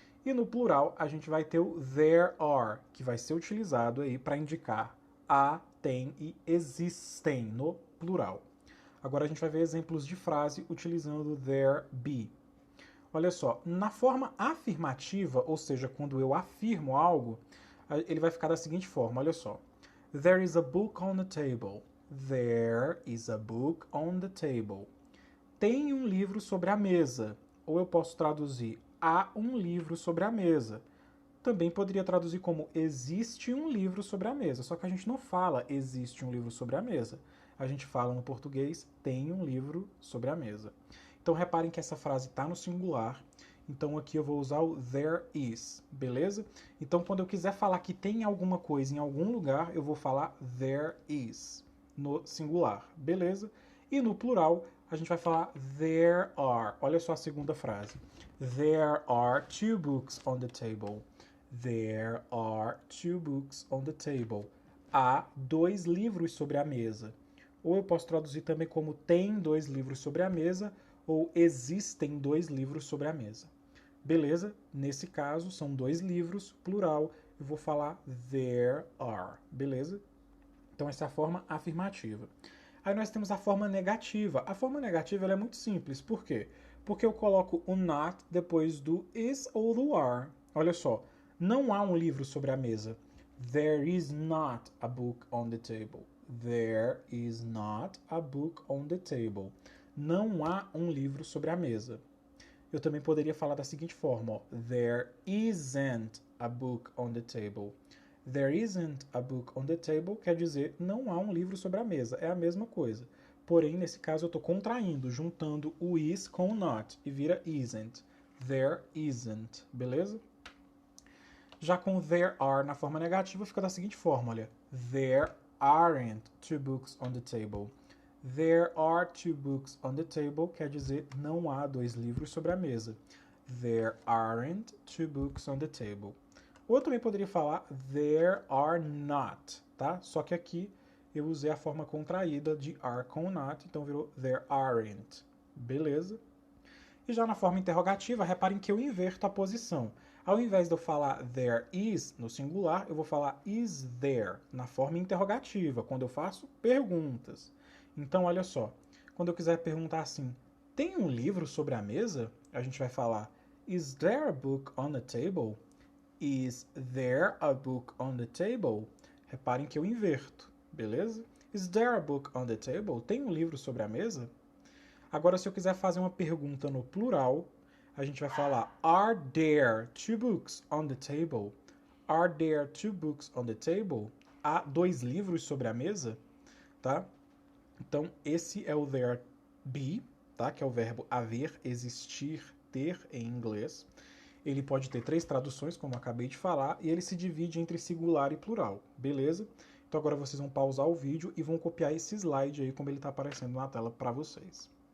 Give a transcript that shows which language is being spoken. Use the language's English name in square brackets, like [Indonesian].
[Portuguese] E no plural, a gente vai ter o there are, que vai ser utilizado aí para indicar há, tem e existem no plural. Agora a gente vai ver exemplos de frase utilizando o there be. Olha só, na forma afirmativa, ou seja, quando eu afirmo algo, ele vai ficar da seguinte forma, olha só. [English] There is a book on the table. There is a book on the table. [Portuguese] Tem um livro sobre a mesa. Ou eu posso traduzir, há um livro sobre a mesa. Também poderia traduzir como existe um livro sobre a mesa. Só que a gente não fala existe um livro sobre a mesa. A gente fala no português tem um livro sobre a mesa. Então reparem que essa frase está no singular. Então aqui eu vou usar o there is, beleza? Então quando eu quiser falar que tem alguma coisa em algum lugar, eu vou falar there is no singular, beleza? E no plural a gente vai falar there are. Olha só a segunda frase. [English] There are 2 books on the table. There are 2 books on the table. [Portuguese] Há 2 livros sobre a mesa. Ou eu posso traduzir também como tem 2 livros sobre a mesa ou existem 2 livros sobre a mesa. Beleza? Nesse caso, são 2 livros, plural. Eu vou falar there are. Beleza? Então, essa é a forma afirmativa. Aí nós temos a forma negativa. A forma negativa ela é muito simples. Por quê? Porque eu coloco o not depois do is ou do are. Olha só. Não há um livro sobre a mesa. [English] There is not a book on the table. There is not a book on the table. [Portuguese] Não há um livro sobre a mesa. Eu também poderia falar da seguinte forma, ó. [English] There isn't a book on the table. There isn't a book on the table [Portuguese] quer dizer não há um livro sobre a mesa. É a mesma coisa. Porém, nesse caso, eu estou contraindo, juntando o is com o not. E vira isn't. [English] There isn't. [Portuguese] Beleza? Já com there are na forma negativa, fica da seguinte forma, olha. [English] There aren't 2 books on the table. There are 2 books on the table [Portuguese] quer dizer não há 2 livros sobre a mesa. [English] There aren't 2 books on the table. [Portuguese] Ou eu também poderia falar there are not, tá? Só que aqui eu usei a forma contraída de are com not, então virou there aren't. Beleza? E já na forma interrogativa, reparem que eu inverto a posição. Ao invés de eu falar there is no singular, eu vou falar is there na forma interrogativa, quando eu faço perguntas. Então, olha só, quando eu quiser perguntar assim, tem um livro sobre a mesa? A gente vai falar [English] is there a book on the table? Is there a book on the table? [Portuguese] Reparem que eu inverto, beleza? [English] Is there a book on the table? [Portuguese] Tem um livro sobre a mesa? Agora, se eu quiser fazer uma pergunta no plural, a gente vai falar [English] are there 2 books on the table? Are there 2 books on the table? [Portuguese] Há 2 livros sobre a mesa? Tá? Então, esse é o there be, tá? Que é o verbo haver, existir, ter em inglês. Ele pode ter 3 traduções, como eu acabei de falar, e ele se divide entre singular e plural, beleza? Então agora vocês vão pausar o vídeo e vão copiar esse slide aí como ele está aparecendo na tela para vocês.